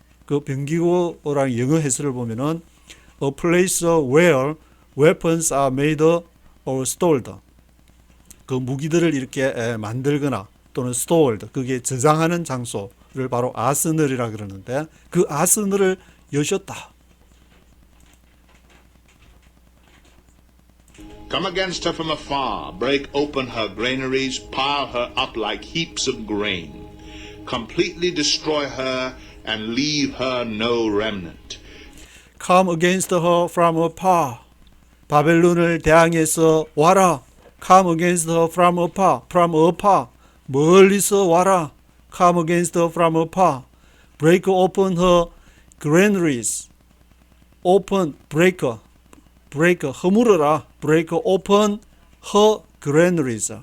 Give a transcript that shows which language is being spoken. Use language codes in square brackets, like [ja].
[ko] 그 병기고랑 영어 해설을 보면은 [en] a place where weapons are made or stored. [ko] 그 무기들을 이렇게 만들거나 또는 stored, 그게 저장하는 장소를 바로 아스널이라 그러는데 그 아스널을 여셨다. [en] Come against her from afar, break open her granaries, pile her up like heaps of grain, completely destroy her and leave her no remnant. Come against her from afar. [ko] 바벨론을 대항해서 와라. [en] Come against her from afar. From afar. [ko] 멀리서 와라. [en] Come against her from afar. Break open her granaries. Open, break, [ko] 허물어라. [en] Break open her granaries.